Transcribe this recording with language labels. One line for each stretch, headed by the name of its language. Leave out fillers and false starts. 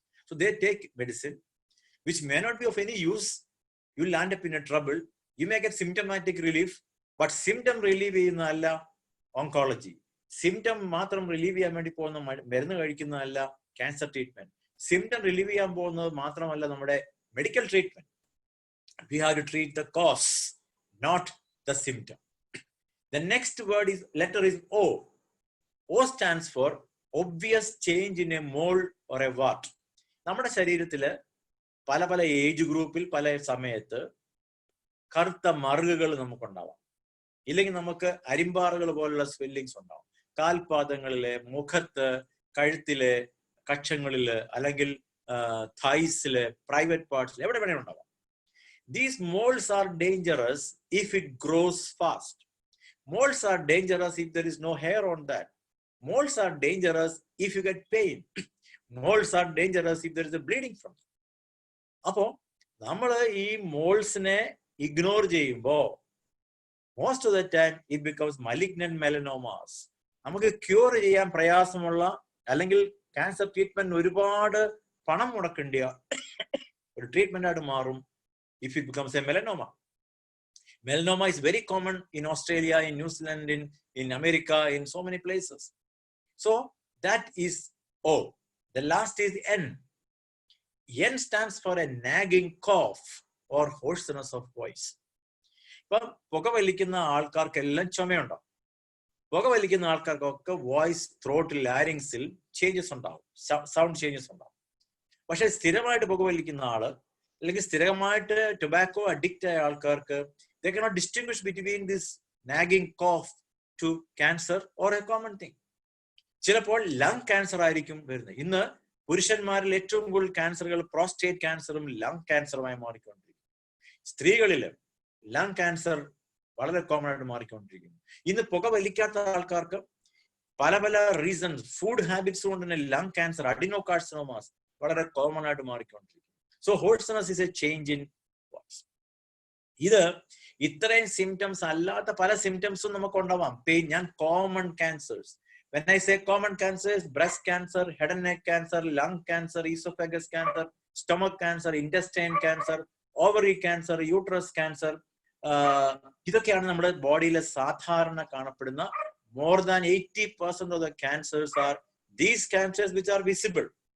English: So they take medicine, which may not be of any use. You'll land up in a trouble. You may get symptomatic relief, but symptom relief
Malayalam: ചെയ്യുന്നതല്ല
English: oncology.
Malayalam: Symptom മാത്രം relieve ചെയ്യാൻ വേണ്ടി പോകുന്ന മരുന്ന് കഴിക്കുന്നതല്ല cancer treatment. Symptom relieve ചെയ്യാൻ പോകുന്നത് മാത്രമല്ല നമ്മുടെ medical treatment.
English: We have to treat the cause, not the symptom. The next word is, letter is O. O stands for obvious change in a mole or a wart.
Malayalam: നമ്മുടെ ശരീരത്തില് പല പല age ഗ്രൂപ്പിൽ പല സമയത്ത് കറുത്ത മറുകുകൾ നമുക്കുണ്ടാവാം. ഇല്ലെങ്കിൽ നമുക്ക് അരിമ്പാറുകൾ പോലുള്ള സ്വെല്ലിങ്സ് ഉണ്ടാവും. കാൽപാദങ്ങളില്, മുഖത്ത്, കഴുത്തില്, കക്ഷങ്ങളില്, അല്ലെങ്കിൽ thightsല്, പ്രൈവറ്റ് പാർട്സിൽ, എവിടെ വേണേലും ഉണ്ടാവാം.
English: These moles are dangerous if it grows fast. Moles are dangerous if there is no hair on that. Moles are dangerous if you get pain. Moles are dangerous if there is a bleeding from it.
Malayalam: അപ്പോ നമ്മൾ ഈ മോൾസിനെ ignore ചെയ്യുമ്പോൾ
English: most of the time it becomes malignant melanomas.
Malayalam: നമുക്ക് cure ചെയ്യാൻ പ്രയാസമുള്ള അല്ലെങ്കിൽ cancer treatment ഒരുപാട് പണം മുടക്കേണ്ട ഒരു ട്രീറ്റ്മെന്റ് ആയിട്ട് മാറും
English: if it becomes a melanoma. Melanoma is very common in Australia, in New Zealand, in America, in so many places. So that is O. The last is N. N stands for a nagging cough or hoarseness of voice.
Malayalam: ഇപ്പം പുകവലിക്കുന്ന ആൾക്കാർക്കെല്ലാം ചുമയുണ്ടാവും. പുകവലിക്കുന്ന ആൾക്കാർക്കൊക്കെ voice, throttle, ലാരിങ്സിൽ changes ഉണ്ടാവും, sound changes ഉണ്ടാവും. പക്ഷെ സ്ഥിരമായിട്ട് പുകവലിക്കുന്ന ആള് അല്ലെങ്കിൽ സ്ഥിരമായിട്ട് tobacco addict ആയ ആൾക്കാർക്ക്
English: they cannot distinguish between this nagging cough to cancer or a common thing.
Malayalam: ചിലപ്പോൾ ലങ് ക്യാൻസർ ആയിരിക്കും വരുന്നത്. ഇന്ന് പുരുഷന്മാരിൽ ഏറ്റവും കൂടുതൽ ക്യാൻസറുകൾ പ്രോസ്റ്റേറ്റ് ക്യാൻസറും ലങ് ക്യാൻസറുമായി മാറിക്കൊണ്ടിരിക്കും. സ്ത്രീകളില് ലങ് ക്യാൻസർ വളരെ കോമൺ ആയിട്ട് മാറിക്കൊണ്ടിരിക്കുന്നു. ഇന്ന് പുക വലിക്കാത്ത ആൾക്കാർക്ക് പല പല റീസൺസ്, ഫുഡ് ഹാബിറ്റ്സ് കൊണ്ട് തന്നെ ലങ് ക്യാൻസർ, അഡിനോകാർസിനോമാസ് വളരെ കോമൺ ആയിട്ട് മാറിക്കൊണ്ടിരിക്കുന്നു.
English: So hoarseness is a change in voice.
Malayalam: ഇത് ഇത്രയും സിംറ്റംസ് അല്ലാത്ത പല സിംറ്റംസും നമുക്ക് ഉണ്ടാവാം. പെയിൻ, ഞാൻ common cancers,
English: when I say common cancers, breast cancer, head and neck cancer, lung cancer, esophagus cancer, stomach cancer, intestine cancer, ovary cancer, uterus cancer,
Malayalam: ഇതൊക്കെയാണ് നമ്മുടെ ബോഡിയിലെ സാധാരണ കാണപ്പെടുന്ന
English: more than 80% of the cancers are these cancers which are visible.